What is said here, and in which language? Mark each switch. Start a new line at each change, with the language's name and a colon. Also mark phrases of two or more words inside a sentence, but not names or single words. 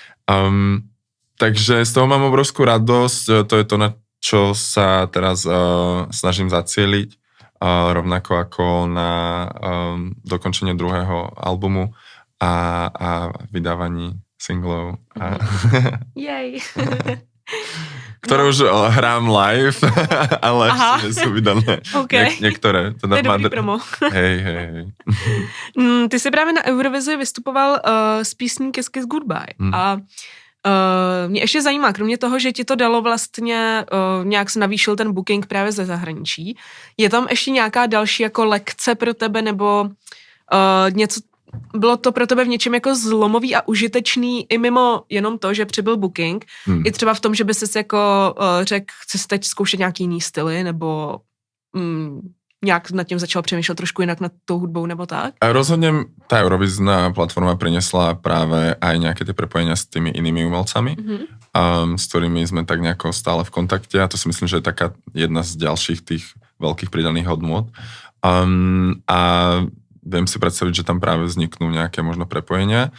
Slovak: Takže z toho mám obrovskú radosť, to je to, na čo sa teraz snažím zacieliť, rovnako ako na dokončenie druhého albumu a vydávaní singlov. Jej. Ktoré už hrám live, ale ešte nie sú vydané. Okay. Niektoré. To je dobrý promo. Hej.
Czech: Ty jsi právě na Eurovizi vystupoval s písní Kiss Kiss Goodbye. A mě ještě zajímá, kromě toho, že ti to dalo vlastně, nějak se navýšil ten booking právě ze zahraničí, je tam ještě nějaká další jako lekce pro tebe, nebo něco, bylo to pro tebe v něčem jako zlomový a užitečný i mimo jenom to, že přibyl booking, i třeba v tom, že by ses jako řekl, chci si teď zkoušet nějaký jiný styly, nebo nějak nad tím začal přemýšlet trošku jinak nad tou hudbou, nebo tak?
Slovak: A rozhodne tá Eurovizná platforma priniesla práve aj nejaké tie prepojenia s tými inými umelcami, s ktorými sme tak nejako stále v kontakte a to si myslím, že je taká jedna z ďalších tých veľkých pridaných hodnôt. A viem si predstaviť, že tam práve vzniknú nejaké možno prepojenia.